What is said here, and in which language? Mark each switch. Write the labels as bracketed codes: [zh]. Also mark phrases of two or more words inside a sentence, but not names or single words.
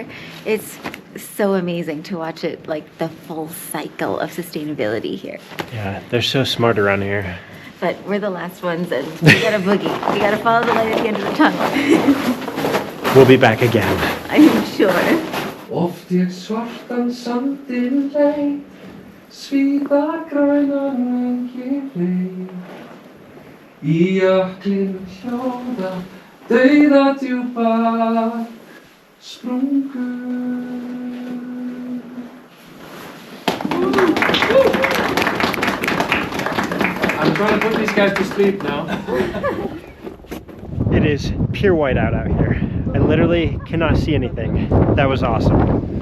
[en] It's so amazing to watch it, like the full cycle of sustainability here. Yeah, they're so smart around here. but we're the last ones and we gotta boogie. We gotta follow the light at the end of the tunnel. We'll be back again. I'm sure. [is] Oft ég svartan sandinn leit, svíða grænan vengi fleyg. Í jöklinum hljóða, dauða djúpar sprungur. [en] I'm trying to put these guys to sleep now. It is pure whiteout out here. I literally cannot see anything. That was awesome.